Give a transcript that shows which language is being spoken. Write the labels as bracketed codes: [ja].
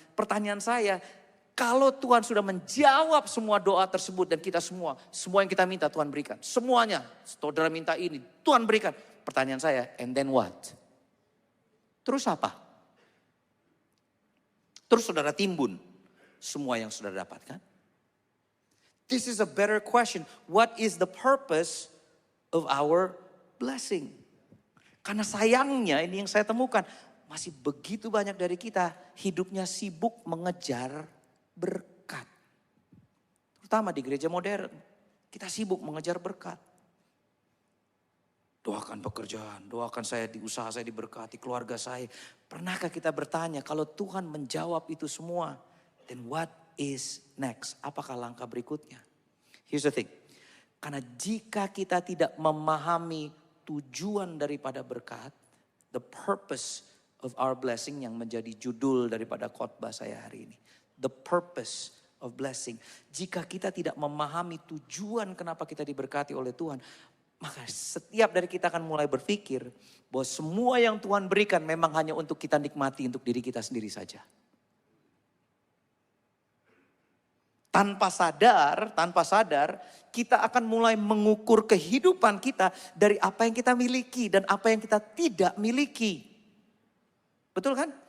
[id] Pertanyaan saya, kalau Tuhan sudah menjawab semua doa tersebut dan kita semua yang kita minta Tuhan berikan. Semuanya, saudara minta ini, Tuhan berikan. Pertanyaan saya, [en] and then what? [id] Terus apa? Terus saudara timbun semua yang saudara dapatkan? [en] This is a better question. What is the purpose of our blessing? [id] Karena sayangnya ini yang saya temukan. Masih begitu banyak dari kita hidupnya sibuk mengejar berkat. Terutama di gereja modern. Kita sibuk mengejar berkat. Doakan pekerjaan, doakan saya di usaha saya diberkati, keluarga saya. Pernahkah kita bertanya kalau Tuhan menjawab itu semua, [en] then what is next? [id] Apakah langkah berikutnya? [en] Here's the thing. [id] Karena jika kita tidak memahami tujuan daripada berkat, [en] the purpose of our blessing [id] yang menjadi judul daripada khotbah saya hari ini. [en] The purpose of blessing. [id] Jika kita tidak memahami tujuan kenapa kita diberkati oleh Tuhan, maka setiap dari kita akan mulai berpikir bahwa semua yang Tuhan berikan memang hanya untuk kita nikmati untuk diri kita sendiri saja. Tanpa sadar kita akan mulai mengukur kehidupan kita dari apa yang kita miliki dan apa yang kita tidak miliki. Betul kan?